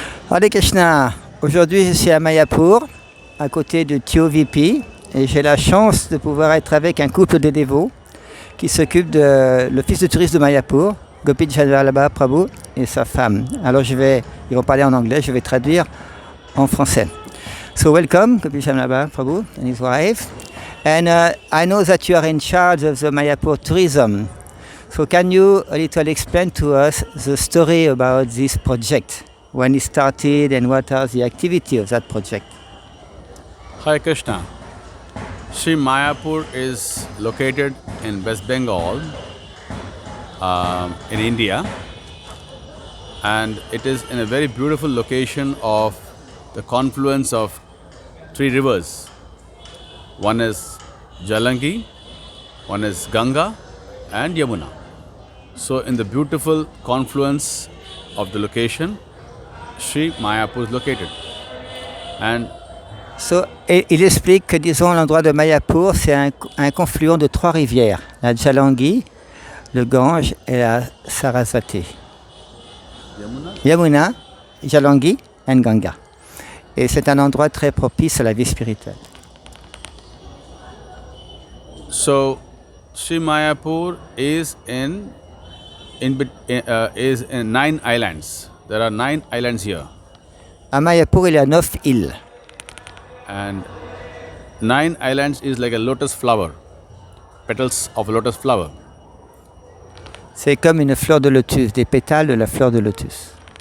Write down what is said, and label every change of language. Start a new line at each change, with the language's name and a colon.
French: Hare Krishna, aujourd'hui je suis à Mayapur, à côté de TOVP, et j'ai la chance de pouvoir être avec un couple de dévots qui s'occupe de l'office de tourisme de Mayapur, Gopi Vallabha Prabhu et sa femme. Alors ils vont parler en anglais, je vais traduire en français.
English: So welcome, Gopi Vallabha Prabhu and his wife. And I know that you are in charge of the Mayapur tourism. So can you a little explain to us the story about this project? When it started and what are the activities of that project? Hare Krishna. Sri Mayapur is located in West Bengal, in India, and it is in a very beautiful location of the confluence of three rivers. One is Jalangi, one is Ganga, and Yamuna. So, in the beautiful confluence of the location, Sri Mayapur is located. And
French: So, il explique que, disons, l'endroit de Mayapur, c'est un confluent de trois rivières, la Jalangi, le Gange et la Sarasvati. Yamuna, Jalangi et Ganga. Et c'est un endroit très propice à la vie spirituelle.
English: so, Sri Mayapur is in 9 islands. There are 9 islands here,
French: À Mayapur, il y a 9 îles.
English: and 9 islands is like a lotus flower, petals of a lotus flower.
French: C'est comme une fleur de lotus, des pétales de la fleur de lotus.